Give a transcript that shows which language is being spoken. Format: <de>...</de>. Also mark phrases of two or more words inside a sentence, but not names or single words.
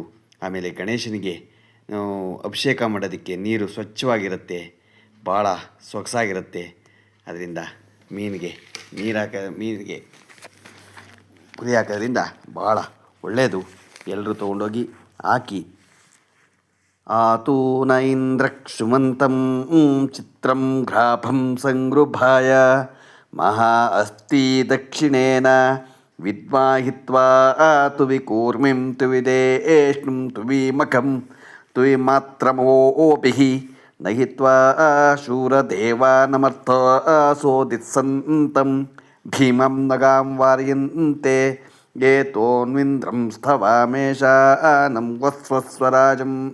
<kn>ಆಮೇಲೆ ಗಣೇಶನಿಗೆ ಅಭಿಷೇಕ ಮಾಡೋದಕ್ಕೆ ನೀರು ಸ್ವಚ್ಛವಾಗಿರುತ್ತೆ, ಭಾಳ ಸೊಗಸಾಗಿರುತ್ತೆ. ಅದರಿಂದ ಮೀನಿಗೆ ಮೀನಿಗೆ ಪುರಿ ಹಾಕೋದ್ರಿಂದ ಭಾಳ ಒಳ್ಳೆಯದು. ಎಲ್ಲರೂ ತೊಗೊಂಡೋಗಿ ಹಾಕಿ.</kn> <sa>ಆತೂನ ಇಂದ್ರಕ್ಷುಮಂತಂ ಚಿತ್ರಂ ಗ್ರಾಫಂ ಸಂಗೃಭಾಯ ಮಹಾ ಅಸ್ತಿ ದಕ್ಷಿಣೇನ ವಿದ್ವಾಹಿತ್ವಾ ತುವಿ ಕೂರ್ಮಿಂ ತುವಿದೇಷ್ಣುಂ ತುವಿಮಖಂ ತುವಿಮಾತ್ರಮೋಪಿಃ ನಹಿತ್ವಾ ಶೂರದೇವಾನಮರ್ಥ ಸೋದಿತ್ಸಂತಂ ಭೀಮಂ ನಗಾಂ ವಾರ್ಯಂತೆ ಏತೋನ್ವಿಂದ್ರಂ ಸ್ಥವಾಮೇಶಾನಂ ವಸ್ವಸ್ವರಾಜಂ</sa>